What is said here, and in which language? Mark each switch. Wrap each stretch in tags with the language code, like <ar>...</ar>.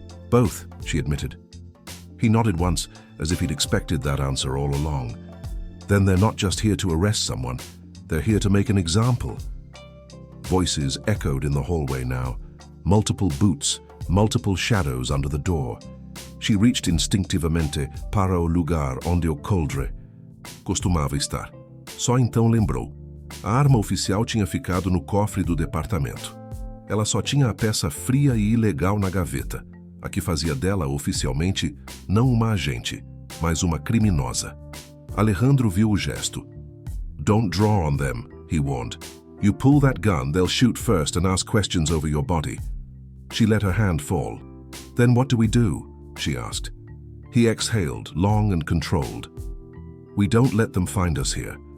<en>"Both," she admitted. He nodded once, as if he'd expected that answer all along. "Then they're not just here to arrest someone. They're here to make an example." Voices echoed in the hallway now. Multiple boots, multiple shadows under the door. She reached</en> <pt>instinctivamente para o lugar onde o coldre costumava estar. Só então lembrou. A arma oficial tinha ficado no cofre do departamento. Ela só tinha a peça fria e ilegal na gaveta, a que fazia dela oficialmente não uma agente, mas uma criminosa. Alejandro viu o gesto.</pt> <en>"Don't draw on them," he warned. "You pull that gun, they'll shoot first and ask questions over your body." She let her hand fall. "Then what do we do?" she asked. He exhaled, long and controlled. "We don't let them find us here."</en>